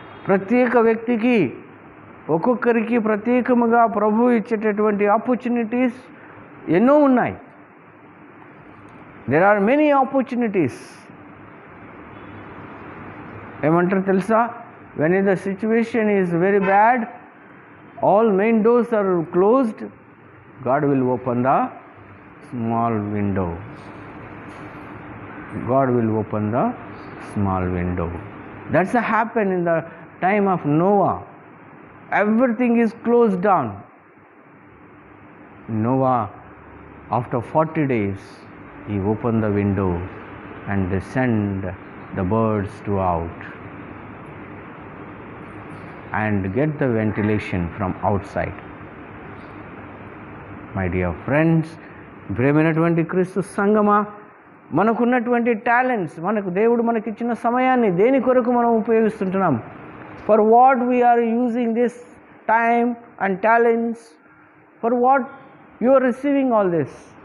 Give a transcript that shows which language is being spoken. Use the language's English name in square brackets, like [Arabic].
[Telugu] ప్రత్యేక వ్యక్తికి, ఒక్కొక్కరికి ప్రత్యేకముగా ప్రభు ఇచ్చేటటువంటి ఆపర్చునిటీస్ ఎన్నో ఉన్నాయి. [English] there are many opportunities. [Telugu] ఏమంటారు తెలుసా? [English] when the situation is very bad, all main doors are closed, God will open the small window. God will open the small window. That's happened in the time of Noah. Everything is closed down. Noah, after 40 days, he opened the window and they sent the birds to out and get the ventilation from outside. My dear friends, [Telugu] ప్రేమైనటువంటి క్రీస్తు సంగమా, మనకున్నటువంటి talents, మనకు దేవుడు మనకిచ్చిన సమయాన్ని దేని కొరకు మనం ఉపయోగిస్తుంటున్నాం? [English] For what we are using this time and talents? For what you are receiving all this?